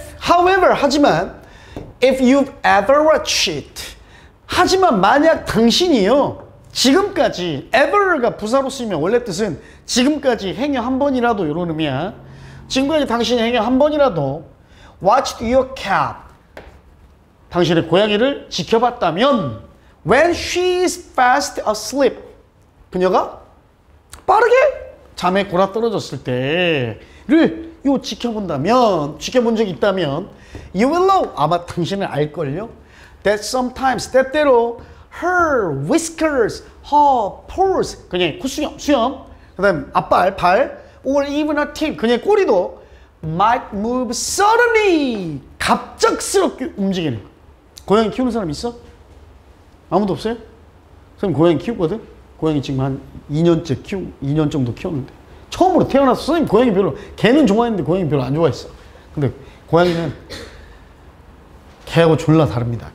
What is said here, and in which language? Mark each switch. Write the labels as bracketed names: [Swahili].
[English] However, [Korean] 하지만 [English] if you've ever watched it. [Korean] 하지만 만약 당신이요, 지금까지 ever가 부사로 쓰이면 원래 뜻은 지금까지 행여 한 번이라도 이런 의미야. 지금까지 당신이 행여 한 번이라도 [English] watched your cat. [Korean] 당신의 고양이를 지켜봤다면 [English] when she is fast asleep. [Korean] 그녀가 빠르게 잠에 골아떨어졌을 때를 지켜본 적이 있다면 [English] you will know. [Korean] 아마 당신은 알걸요. [English] That sometimes, [Korean] 때때로 [English] her whiskers, her paws, [Korean] 그녀의 콧수염, 그 다음 앞발, 발, [English] or even her tail, [Korean] 그녀의 꼬리도 [English] might move suddenly. [Korean] 갑작스럽게 움직이는 거야. 고양이 키우는 사람 있어? 아무도 없어요? 선생님 고양이 키우거든? 고양이 지금 한 2년 정도 키웠는데 처음으로 태어나서 선생님 고양이 별로, 개는 좋아했는데 고양이 별로 안 좋아했어. 근데 고양이는 개하고 졸라 다릅니다.